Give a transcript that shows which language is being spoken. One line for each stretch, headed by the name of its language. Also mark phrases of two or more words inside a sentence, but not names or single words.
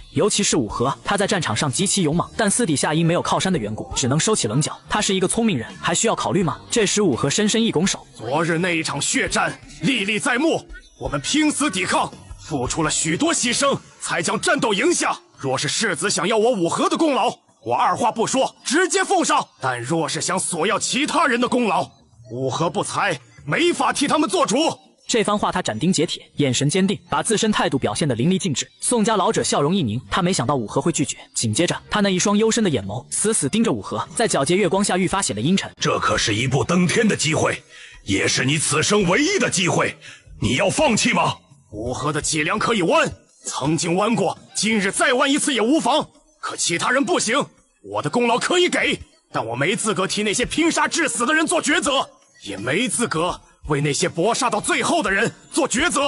Chinese: 尤其是武和，他在戰場上極其勇猛，但私底下因沒有靠山的緣故，只能收起稜角。他是一個聰明人，還需要考慮嗎？這時武和深深一拱手： 昨日那一場血戰歷歷在目，我們拼死抵抗，付出了許多犧牲，才將戰鬥贏下。若是世子想要我武和的功勞，我二話不說直接奉上。但若是想索要其他人的功勞，武和不才，沒法替他們做主。這番話他斬釘截鐵，眼神堅定，把自身態度表現得淋漓盡致。宋家老者笑容一凝，他沒想到武和會拒絕。緊接着，他那一雙幽深的眼眸死死盯着武和，在皎潔月光下愈發顯得陰沉。這可是一步登天的機會，也是你此生唯一的機會，你要放棄嗎？武和的脊梁可以彎，曾經彎過，今日再彎一次也無妨。可其他人不行，我的功勞可以給，但我沒資格替那些拼殺致死的人做抉擇，也沒資格為那些搏殺到最後的人做抉擇。